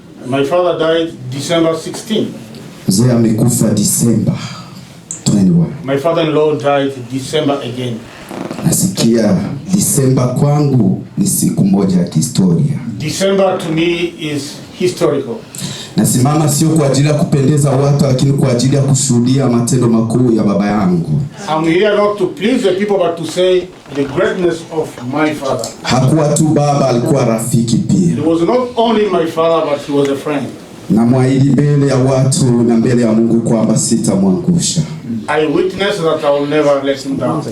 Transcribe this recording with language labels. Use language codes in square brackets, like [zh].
[en] My father died December 16. [sw] Mzee amekufa December 21. [en] My father-in-law died December again. [sw] Nasikia December kwangu ni siku moja ya historia. [en] December to me is historical. [sw] Nasimama sio kwa ajili ya kupendeza watu, lakini kwa ajili ya kushuhudia matendo makuu ya baba yangu. [en] I'm here not to please the people but to say the greatness of my father. [sw] Hakuwa tu baba, alikuwa rafiki pia. [en] He was not only my father but he was a friend. [sw] Namwahidi mbele ya watu na mbele ya Mungu kwamba sitamwangusha. [en] I witness that I will never let him down.